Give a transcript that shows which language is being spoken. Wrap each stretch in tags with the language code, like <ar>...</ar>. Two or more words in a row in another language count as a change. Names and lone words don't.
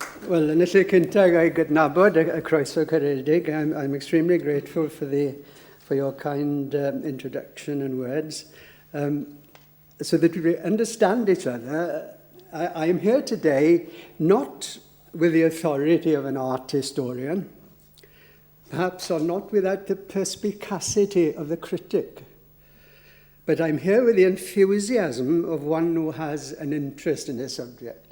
<cy>Well, yn y lle cyntaf I gydnabod y croeso caredig.</cy> <en>I'm extremely grateful for your kind introduction and words. So that we understand each other, I am here today not with the authority of an art historian, perhaps or not without the perspicacity of the critic, but I'm here with the enthusiasm of one who has an interest in this subject.</en>